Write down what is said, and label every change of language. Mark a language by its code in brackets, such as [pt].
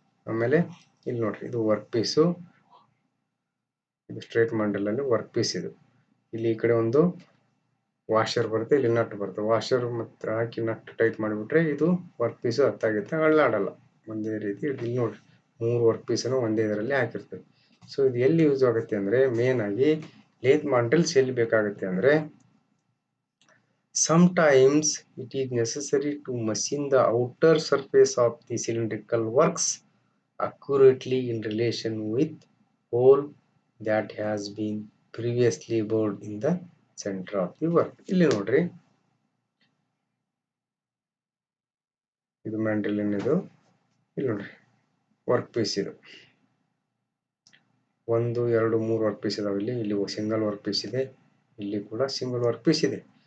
[kn] ಆಮೇಲೆ ಇಲ್ಲಿ ನೋಡ್ರಿ, ಇದು ವರ್ಕ್ ಪೀಸು, ಇದು ಸ್ಟ್ರೇಟ್ ಮ್ಯಾಂಡಲಲ್ಲಿ ವರ್ಕ್ ಪೀಸ್. ಇದು ಇಲ್ಲಿ ಈ ಕಡೆ ಒಂದು ವಾಷರ್ ಬರುತ್ತೆ, ಇಲ್ಲಿ ನಟ್ ಬರುತ್ತೆ. ವಾಷರ್ ಮತ್ತು ಹಾಕಿ ನಟ್ ಟೈಟ್ ಮಾಡಿಬಿಟ್ರೆ ಇದು ವರ್ಕ್ ಪೀಸು ಹತ್ತಾಗುತ್ತೆ, ಅಳ್ಳಾಡಲ್ಲ ಒಂದೇ ರೀತಿ. ಇಲ್ಲಿ ನೋಡ್ರಿ, 3 ವರ್ಕ್ ಪೀಸನ್ನು ಒಂದೇ ಇದರಲ್ಲಿ ಹಾಕಿರ್ತೇವೆ. ಸೊ ಇದು ಎಲ್ಲಿ ಯೂಸ್ ಆಗುತ್ತೆ ಅಂದರೆ, ಮೇನ್ ಆಗಿ ಲೇತ್ ಮ್ಯಾಂಡ್ರಿಲ್ಸ್ ಎಲ್ಲಿ ಬೇಕಾಗುತ್ತೆ ಅಂದರೆ, [en] sometimes it is necessary to machine the outer surface of the cylindrical works accurately in relation with hole that has been previously bored in the center of the work. [kn] ಇಲ್ಲಿ ನೋಡ್ರಿ, ಇದು ಮ್ಯಾಂಡ್ರಿಲಿನ್, ಇದು ಇಲ್ಲಿ ನೋಡ್ರಿ ವರ್ಕ್ ಪೀಸ್. ಇದು 1 2 3 work piece ಇದಾವೆ. ಇಲ್ಲಿ single work piece ಇದೆ, ಇಲ್ಲಿ ಕೂಡ ಸಿಂಗಲ್ ವರ್ಕ್ ಪೀಸ್ ಇದೆ.